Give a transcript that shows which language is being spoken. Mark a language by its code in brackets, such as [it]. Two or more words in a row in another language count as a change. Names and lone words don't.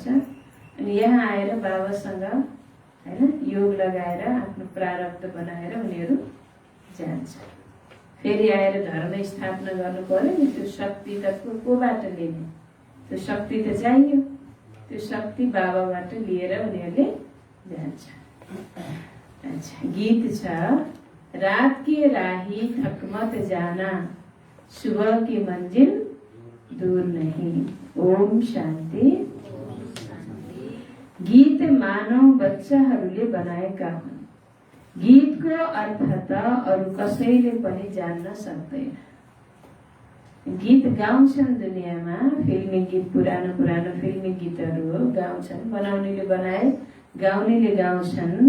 [ne] अनि यहाँ आएर बाबासँग हैन योग लगाएर आफ्नो प्रारब्ध बनाएर उनीहरू जान्छ। फेरि आएर धर्म स्थापना गर्नु पर्यो नि। त्यो शक्ति त कोबाट लिने? त्यो शक्ति त चाहियो। त्यो शक्ति बाबाबाट लिएर उनीहरूले जान्छ। अच्छा, गीत छ [hi] रात की राही थक मत जाना, सुबह की मंजिल दूर नहीं। [ne] ओम शान्ति। गीत मानव बच्चाहरूले बनाएका हुन्। गीतको अर्थ त अरू कसैले पनि जान्न सक्दैन। गीत गाउँछन् दुनियाँमा, फिल्मी गीत, पुरानो पुरानो फिल्मी गीतहरू गाउँछन्, बनाउनेले बनाए, गाउनेले गाउँछन्।